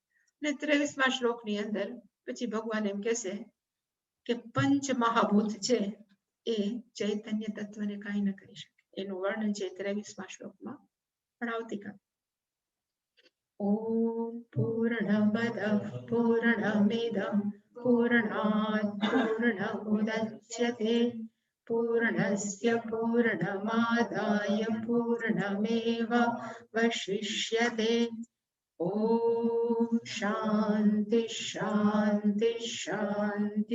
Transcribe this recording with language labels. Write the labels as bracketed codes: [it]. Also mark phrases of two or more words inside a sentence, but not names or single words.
[gu] ને 23મા શ્લોકની અંદર પછી ભગવાન એમ કહેશે કે પંચ મહાભૂત છે એ ચૈતન્ય તત્વને કાંઈ ન કરી શકે. એનું વર્ણન છે 23મા શ્લોકમાં, પણ આવતીકાલે. [sa] ઓમ પૂર્ણમદ પૂર્ણમિદં પૂર્ણાત પૂર્ણમુદચ્યતે પૂર્ણસ્ય પૂર્ણમાદાય પૂર્ણમેવાવશિષ્યતે ओम शांति शांति शांति।